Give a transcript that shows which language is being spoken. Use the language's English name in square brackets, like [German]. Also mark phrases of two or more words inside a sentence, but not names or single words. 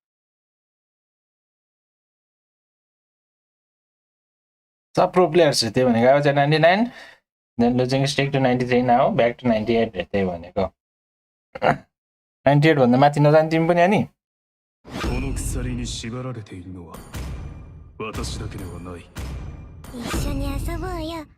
[Nepali] सब [English] pro players [Nepali] त्यही भनेको अब चाहिँ [English] 99 then losing stuck to 93 now back to 98 [Nepali] त्यही भनेको 98 भन्दा माथि नजाने तिमी पनि अनि [Japanese] この鎖に縛られているのは私だけではない。一緒に遊ぼうよ